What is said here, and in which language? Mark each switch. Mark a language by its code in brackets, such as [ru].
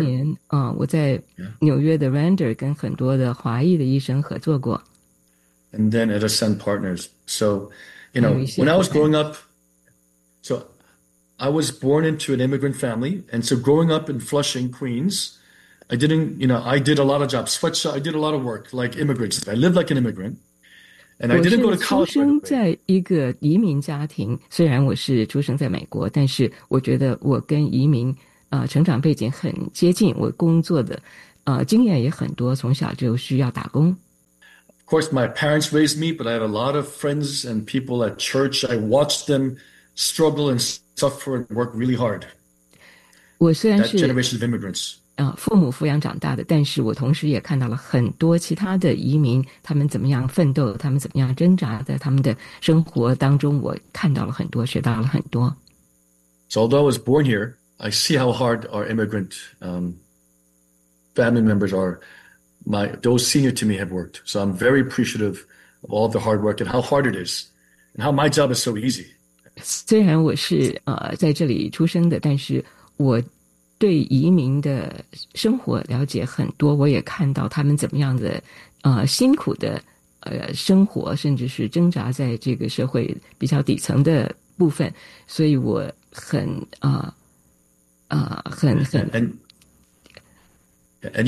[en] And then at Ascend Partners. So, you know, when I was growing up, so I was born into an immigrant family. And so growing up in Flushing, Queens, I didn't, you know, I did a lot of jobs, sweatshop, I did a lot of work like immigrants. I lived like an immigrant. And I didn't go to college. [zh] 我是出生在一个移民家庭, 虽然我是出生在美国, 但是我觉得我跟移民, 成长背景很接近, 我工作的, 经验也很多, 从小就需要打工。 [en] Of course, my parents raised me, but I have a lot of friends and people at church. I watched them struggle and suffer and work really hard. [zh] 我虽然是, [en] that generation of immigrants. [zh] 父母抚养长大的, 但是我同时也看到了很多其他的移民, 他们怎么样奋斗, 他们怎么样挣扎, 在他们的生活当中, 我看到了很多, 学到了很多。 [en] So although I was born here, I see how hard our immigrant family members are. Those senior to me have worked. So I'm very appreciative of all the hard work and how hard it is, and how my job is so easy. [zh] 虽然我是在这里出生的, 但是我 对移民的生活了解很多，我也看到他们怎么样的辛苦的生活，甚至是挣扎在这个社会比较底层的部分，所以我很。 [en] And